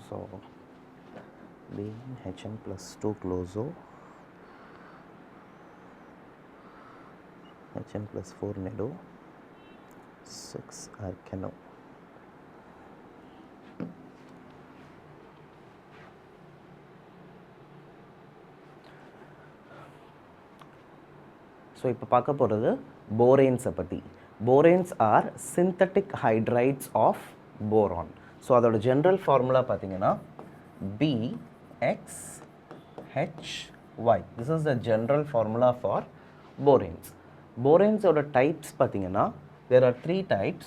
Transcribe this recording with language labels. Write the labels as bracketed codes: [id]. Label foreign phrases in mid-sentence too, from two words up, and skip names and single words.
[en] BnHn plus 2 closo HN plus 4 nido 6 arcano. [ta] So இப்போ பார்க்க போகிறது boranes பற்றி. [en] Boranes are synthetic hydrides of boron. [ta] So அதோட [en] general formula [ta] பார்த்தீங்கன்னா BXHY. [en] This is the general formula for boranes. [ta] Boranes ஓட types பார்த்தீங்கன்னா [en] there are 3 types.